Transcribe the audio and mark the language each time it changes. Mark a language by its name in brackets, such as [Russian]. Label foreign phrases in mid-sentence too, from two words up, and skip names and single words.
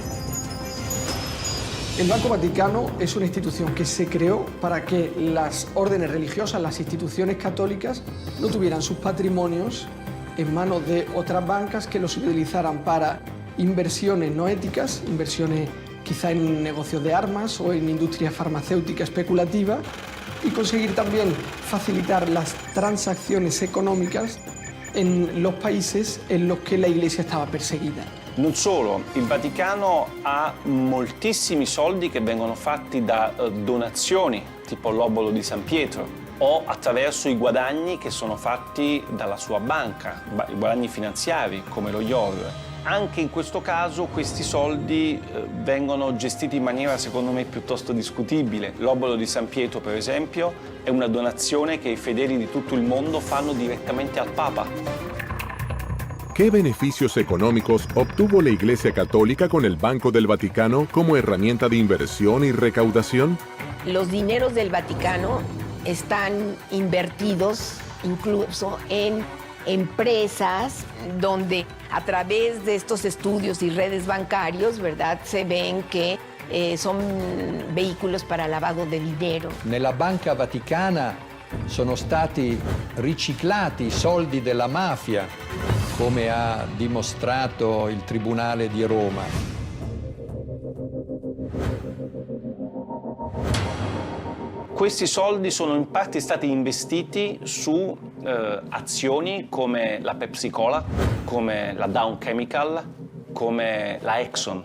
[Spanish] El Banco Vaticano es una institución que se creó para que las órdenes religiosas, las instituciones católicas, no tuvieran sus patrimonios en manos de otras bancas que los utilizaran para inversiones no éticas, inversiones que quizá en negocios de armas o en industria farmacéutica especulativa, y conseguir también facilitar las transacciones económicas en los países en los [Italian] che la Iglesia stava perseguita. Non solo, il Vaticano ha moltissimi soldi che vengono fatti da donazioni, tipo l'obolo di San Pietro, o attraverso i guadagni che sono fatti dalla sua banca, i guadagni finanziari come lo IOR. Anche in questo caso questi soldi vengono gestiti in maniera secondo me piuttosto discutibile. L'obolo di San Pietro, per esempio, è una donazione che i fedeli di tutto il mondo fanno direttamente al Papa. [Spanish] ¿Qué beneficios económicos obtuvo la Iglesia Católica con el Banco del Vaticano como herramienta de inversión y recaudación? Los dineros del Vaticano están invertidos incluso en empresas donde a través de estos estudios y redes bancarios, ¿verdad?, se ven que son vehículos para lavado de dinero. [Italian] Nella Banca Vaticana sono stati riciclati i soldi della mafia, come ha dimostrato il Tribunale di Roma. Questi soldi sono in parte stati investiti su azioni come la Pepsi Cola, come la Dow Chemical, come la Exxon.